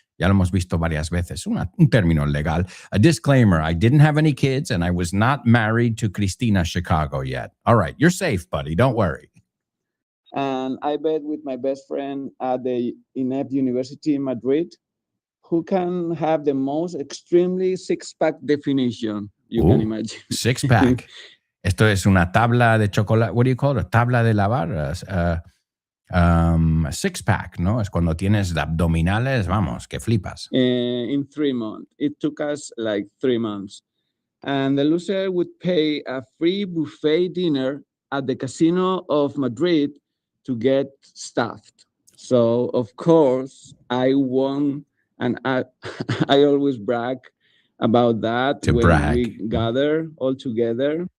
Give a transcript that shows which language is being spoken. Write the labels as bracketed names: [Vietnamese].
[Spanish] Ya lo hemos visto varias veces, un término legal. [English] A disclaimer, I didn't have any kids and I was not married to Cristina Chicago yet. All right, you're safe, buddy. Don't worry. And I bet with my best friend at the INEP University in Madrid, who can have the most extremely six-pack definition you can imagine. [Spanish] Six-pack. Esto es una tabla de chocolate. [English] What do you call it? [Spanish] Tabla de lavar. Six-pack, ¿no? Es cuando tienes abdominales, vamos, que flipas. [English] In 3 months. It took us like 3 months. And the loser would pay a free buffet dinner at the Casino of Madrid to get stuffed. So, of course, I won. And I always brag about that when we gather all together.